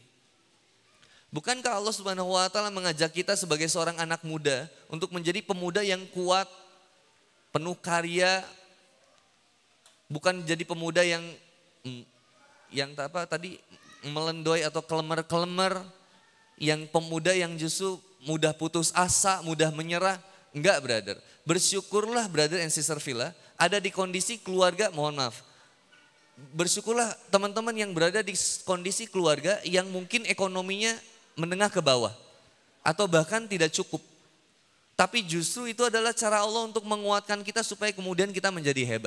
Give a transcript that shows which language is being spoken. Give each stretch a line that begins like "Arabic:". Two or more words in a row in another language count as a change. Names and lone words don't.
Indonesian: Bukankah Allah
Arabic: سبحانه وتعالى
Indonesian: mengajak kita sebagai seorang anak muda untuk menjadi pemuda yang kuat, penuh karya, bukan jadi pemuda yang melendoi atau kelemer-kelemer, yang pemuda yang justru mudah putus asa, mudah menyerah. Enggak brother, bersyukurlah
English: brother and sister
Indonesian: Villa ada di kondisi keluarga, mohon maaf. Bersyukurlah teman-teman yang berada di kondisi keluarga yang mungkin ekonominya menengah ke bawah. Atau bahkan tidak cukup. Tapi justru itu adalah cara Allah untuk menguatkan kita supaya kemudian kita menjadi hebat.